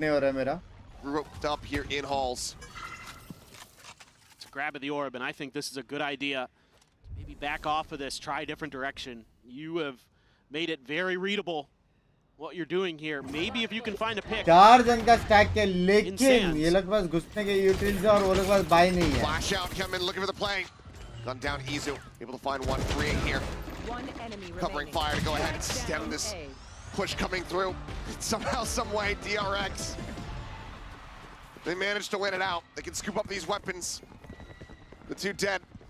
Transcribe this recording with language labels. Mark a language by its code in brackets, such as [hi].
[hi] नहीं हो रहा है मेरा [en] roped up here in halls. It's a grab of the orb, and I think this is a good idea. Maybe back off of this, try a different direction. You have made it very readable what you're doing here. Maybe if you can find a pick. [hi] 4 जन का stack है लेकिन [en] Insane. [hi] ये लोग के पास घुसने के utils है और वो लोग के पास बाई नहीं है [en] Flash out, come in, looking for the play. Gun down, Izu, able to find one freeing here. One enemy Covering remaining. fire to go ahead and stem Down this A. push coming through. Somehow, some way, DRX. They managed to win it out. They can scoop up these weapons. The 2 dead.